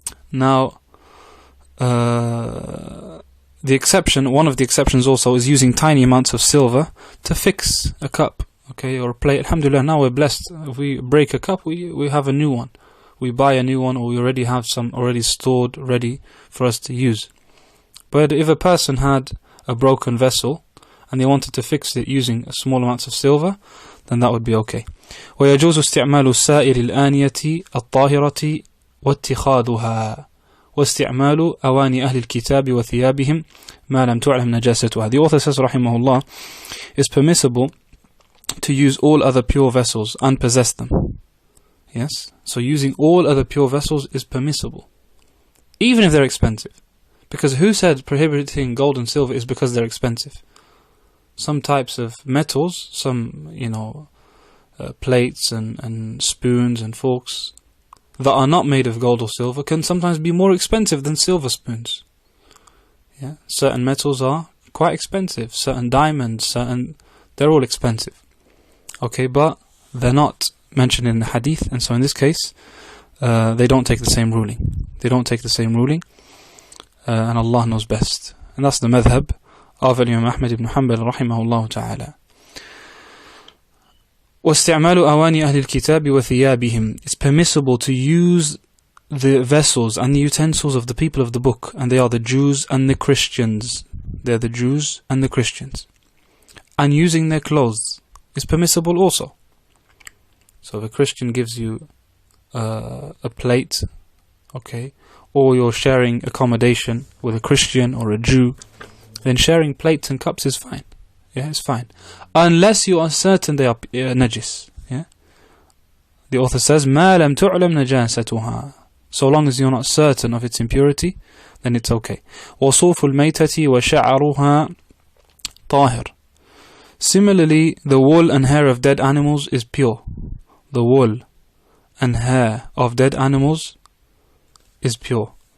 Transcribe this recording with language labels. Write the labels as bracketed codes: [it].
[en] Now, the exception, one of the exceptions also, is using tiny amounts of silver to fix a cup, okay, or a plate. Alhamdulillah, now we're blessed. If we break a cup, we have a new one. We buy a new one, or we already have some already stored, ready for us to use. But if a person had a broken vessel and they wanted to fix it using small amounts of silver, then that would be okay. [ar] ويجوز استعمال سائر الآنية الطاهرة واتخاذها واستعمال أواني أهل الكتاب وثيابهم ما لم تعلم نجاستها. [en] The author says, rahimahullah, it's permissible to use all other pure vessels and possess them. Yes? So using all other pure vessels is permissible, even if they're expensive. Because who said prohibiting gold and silver is because they're expensive? Some types of metals, some, plates and spoons and forks that are not made of gold or silver can sometimes be more expensive than silver spoons. Yeah, certain metals are quite expensive. Certain diamonds, they're all expensive. Okay, but they're not mentioned in the hadith, and so in this case, they don't take the same ruling. They don't take the same ruling, and Allah knows best. And that's the madhab of Imam Ahmad ibn Hanbal rahimahullah ta'ala. [ar] واستعمال أواني أهل الكتاب وثيابهم. [en] It's permissible to use the vessels and the utensils of the people of the book, and they are the Jews and the Christians. They're the Jews and the Christians. And using their clothes is permissible also. So if a Christian gives you a plate, okay, or you're sharing accommodation with a Christian or a Jew, then sharing plates and cups is fine. Yeah, it's fine. Unless you are certain they are najis. Yeah? The author says, [ar] مَا لَمْ تُعْلَمْ نَجَاسَتُهَا. [en] So long as you're not certain of its impurity, then it's okay. [ar] وَصُوفُ الْمَيْتَةِ وَشَعَرُهَا طَاهِرٌ. [en] Similarly, the wool and hair of dead animals is pure. The wool and hair of dead animals is pure.